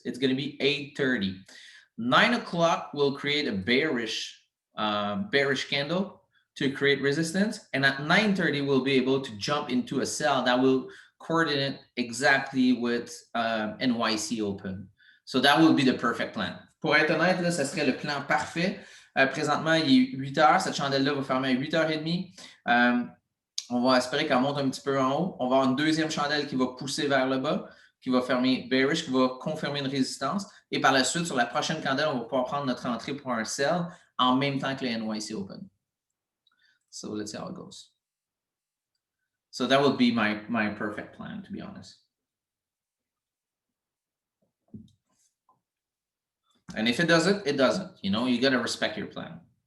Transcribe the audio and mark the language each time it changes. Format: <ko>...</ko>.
<en>It's going to be 8:30. 9 o'clock will create a bearish candle to create resistance. And at 9:30, we'll be able to jump into a sell that will coordinate exactly with NYC open. So that will be the perfect plan.</en> <fr>Pour être honnête, là, ça serait le plan parfait. Présentement, il est 8 heures. Cette chandelle-là va fermer à 8h30. On va espérer qu'elle monte un petit peu en haut. On va avoir une deuxième chandelle qui va pousser vers le bas, qui va fermer bearish, qui va confirmer une résistance. Et par la suite, sur la prochaine candelle, on va pouvoir prendre notre entrée pour un sell en même temps que le NYC Open.</fr> <en>So let's see how it goes. So that would be my perfect plan, to be honest. And if it doesn't, it doesn't. You know, you got to respect your plan.</en>